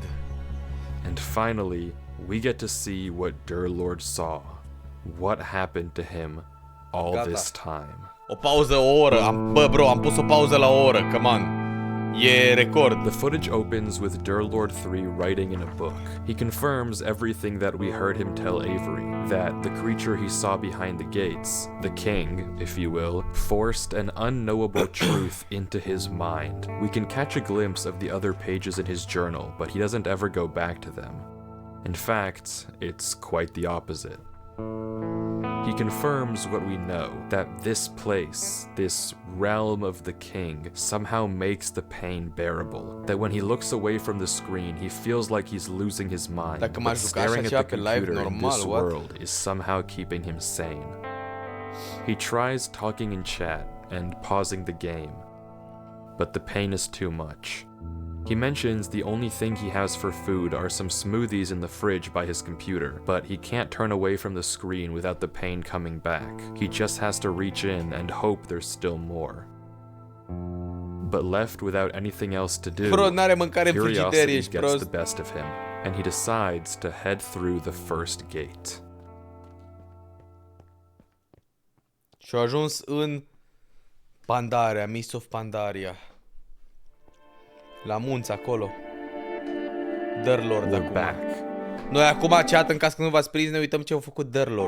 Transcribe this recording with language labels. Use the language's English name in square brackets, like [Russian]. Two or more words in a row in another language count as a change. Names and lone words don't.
[English] And finally, we get to see what Derlord saw. What happened to him all [Romanian] Gata. [English] this time. [Romanian] O pauză, o oră. Bă, bro, am pus o pauză la o oră. [English] Come on. [Romanian] E record. [English] The footage opens with Derlord 3 writing in a book. He confirms everything that we heard him tell Avery, that the creature he saw behind the gates, the king, if you will, forced an unknowable truth into his mind. We can catch a glimpse of the other pages in his journal, but he doesn't ever go back to them. In fact, it's quite the opposite. He confirms what we know, that this place, this realm of the king, somehow makes the pain bearable. That when he looks away from the screen, he feels like he's losing his mind, [Romanian] Dacă [English] but [Romanian] m-aș juca așa [English] staring at [Romanian] ceva [English] the [Romanian] pe live [English] computer in [Romanian] normal, [English] this what? world is somehow keeping him sane. He tries talking in chat and pausing the game, but the pain is too much. He mentions the only thing he has for food are some smoothies in the fridge by his computer, but he can't turn away from the screen without the pain coming back. He just has to reach in and hope there's still more. But left without anything else to do, [Romanian] Bro, n-are mâncare în frigider, [English] curiosity [Romanian] ești [English] gets the [Romanian] prost. [English] best of him, and he decides to head through the first gate. [Romanian] Și-a ajuns în Pandaria, Mist of Pandaria. La munți acolo. Derlord [English] We're [Romanian] acum. [English] back. [Romanian] Noi acum, chat, în caz că nu v-ați prins, ne uităm ce au făcut Derlord.